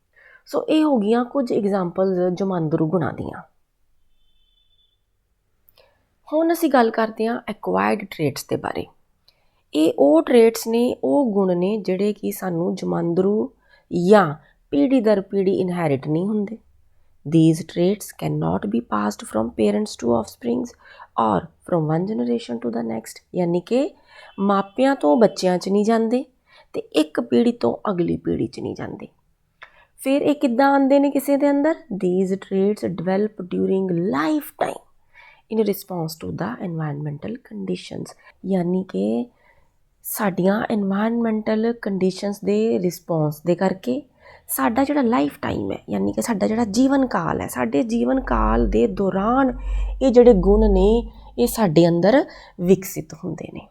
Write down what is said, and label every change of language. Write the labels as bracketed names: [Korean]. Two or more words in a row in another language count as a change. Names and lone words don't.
[Punjabi] ਸੋ ਇਹ ਹੋ ਗਈਆਂ ਕੁਝ ਐਗਜ਼ਾਮਪਲਸ ਜਮਾਂਦਰੂ ਗੁਣਾਂ ਦੀਆਂ। ਹੁਣ ਅਸੀਂ ਗੱਲ ਕਰਦੇ ਹਾਂ [English] acquired traits [Punjabi] ਦੇ ਬਾਰੇ। ਇਹ ਉਹ ਟ੍ਰੇਟਸ ਨੇ, ਉਹ ਗੁਣ ਨੇ ਜਿਹੜੇ ਕਿ ਸਾਨੂੰ ਜਮਾਂਦਰੂ ਜਾਂ ਪੀੜ੍ਹੀ ਦਰ ਪੀੜ੍ਹੀ ਇਨਹੈਰਿਟ ਨਹੀਂ ਹੁੰਦੇ। [English] These traits cannot be passed from parents to offsprings or from one generation to the next, [Punjabi] ਯਾਨੀ ਕਿ ਮਾਪਿਆਂ ਤੋਂ ਬੱਚਿਆਂ 'ਚ ਨਹੀਂ ਜਾਂਦੇ ਅਤੇ ਇੱਕ ਪੀੜ੍ਹੀ ਤੋਂ ਅਗਲੀ ਪੀੜ੍ਹੀ 'ਚ ਨਹੀਂ ਜਾਂਦੇ। ਫਿਰ ਇਹ ਕਿੱਦਾਂ ਆਉਂਦੇ ਨੇ ਕਿਸੇ ਦੇ ਅੰਦਰ? [English] These traits develop during lifetime in response to the environmental conditions, [Punjabi] ਯਾਨੀ ਕਿ ਸਾਡੀਆਂ [English] environmental conditions [Punjabi] ਦੇ ਰਿਸਪੌਂਸ ਦੇ ਕਰਕੇ ਸਾਡਾ ਜਿਹੜਾ [English] life time [Punjabi] ਹੈ, ਯਾਨੀ ਕਿ ਸਾਡਾ ਜਿਹੜਾ ਜੀਵਨ ਕਾਲ ਹੈ, ਸਾਡੇ ਜੀਵਨ ਕਾਲ ਦੇ ਦੌਰਾਨ ਇਹ ਜਿਹੜੇ ਗੁਣ ਨੇ ਇਹ ਸਾਡੇ ਅੰਦਰ ਵਿਕਸਿਤ ਹੁੰਦੇ ਨੇ।